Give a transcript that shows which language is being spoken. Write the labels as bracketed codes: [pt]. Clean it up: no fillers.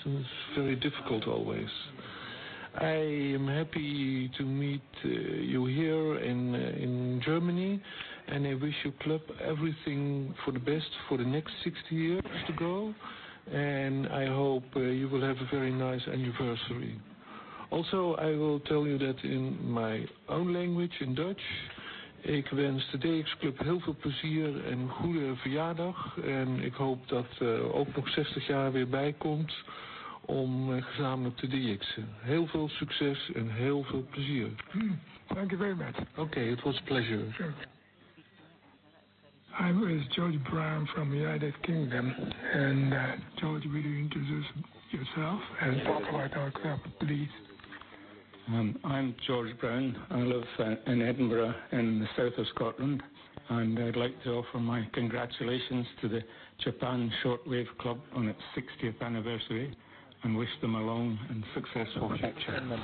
[en] It's very difficult always. I am happy to meet you here in Germany, and I wish your club everything for the best for the next 60 years to go, and I hope you will have a very nice anniversary. [nl] Also, I will tell you that in my own language, in Dutch, ik wens de DX Club heel veel plezier en goede verjaardag, en ik hoop dat ook nog 60 jaar weer bijkomt om gezamenlijk te DX'en. Heel veel succes en heel veel plezier. [en] Thank you very much. Okay, it was a pleasure. Sure. I'm with George Brown from the United Kingdom, and George, will you introduce yourself and talk about our club, please? I'm George Brown. I live in Edinburgh in the south of Scotland, and I'd like to offer my congratulations to the Japan Shortwave Club on its 60th anniversary and wish them a long and successful future.